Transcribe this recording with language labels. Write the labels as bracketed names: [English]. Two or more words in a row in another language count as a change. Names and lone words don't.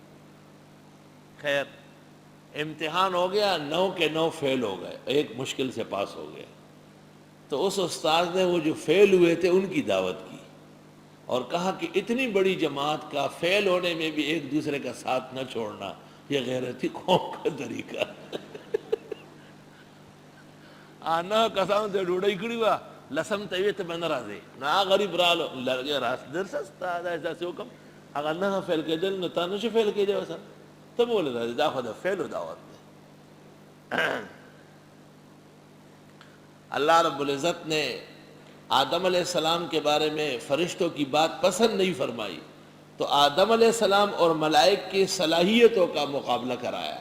[Urdu] خیر امتحان ہو گیا، 9 کے 9 فیل ہو گئے، ایک مشکل سے پاس ہو گیا۔ تو اس استاد نے وہ جو فیل ہوئے تھے ان کی دعوت کی اور کہا کہ اتنی بڑی جماعت کا فیل ہونے میں بھی ایک دوسرے کا ساتھ نہ چھوڑنا یہ غیرتی قوم کا طریقہ. [Pashto] آنا قسم ته ډوډۍ کړې وه لسم ته ویې ته به نه راځې نو هغه غریب رالو لرګی درسه ستا دا داسې وکړم هغه نه فیل کېدل نو تا نه شي فیل کېدی ورسره ته به ولې راځې دا خو د فیلو دعوت دی. [Urdu] اللہ رب العزت نے آدم علیہ السلام کے بارے میں فرشتوں کی بات پسند نہیں فرمائی تو آدم علیہ السلام اور ملائک کی صلاحیتوں کا مقابلہ کرایا.